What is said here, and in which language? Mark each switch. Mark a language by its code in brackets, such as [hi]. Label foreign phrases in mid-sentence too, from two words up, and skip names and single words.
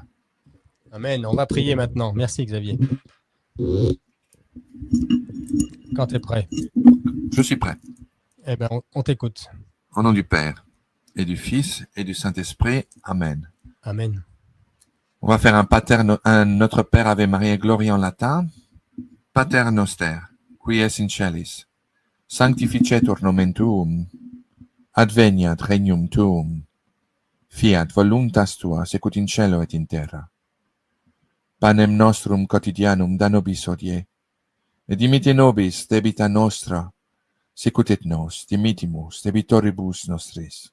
[fr] Amen. On va prier maintenant. Merci Xavier. Quand tu es prêt. Je suis prêt. Eh bien, on t'écoute. Au nom du Père et du Fils et du Saint-Esprit. Amen. Amen. On va faire un Notre Père Ave Maria Gloria en latin. [la] Pater Noster, qui es in celis, sanctificetur nomen tuum, adveniat regnum tuum, fiat voluntas tua secut in cielo et in terra. Panem nostrum quotidianum da nobis hodie, et dimitte nobis debita nostra, sicut et nos dimittimus debitoribus nostris.